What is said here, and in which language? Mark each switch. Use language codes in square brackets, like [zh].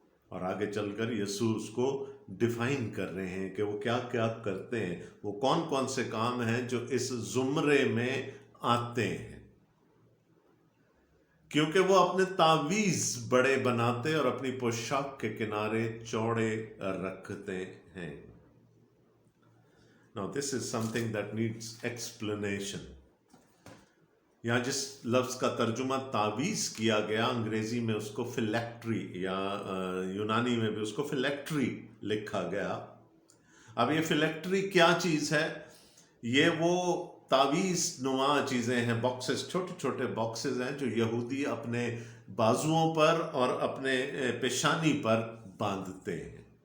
[ur] اور آگے چل کر یسوع اس کو ڈیفائن کر رہے ہیں کہ وہ کیا کیا کرتے ہیں، وہ کون کون سے کام ہیں جو اس زمرے میں آتے ہیں، کیونکہ وہ اپنے تعویذ بڑے بناتے اور اپنی پوشاک کے کنارے چوڑے رکھتے ہیں. [en] Now this is something that needs explanation. [ur] یہاں جس لفظ کا ترجمہ تعویذ کیا گیا انگریزی میں اس کو فلیکٹری، یا یونانی میں بھی اس کو فلیکٹری لکھا گیا. اب یہ فلیکٹری کیا چیز ہے؟ یہ وہ تعویذ نما چیزیں ہیں، باکسز، چھوٹے چھوٹے باکسز ہیں جو یہودی اپنے بازوؤں پر اور اپنے پیشانی پر باندھتے ہیں.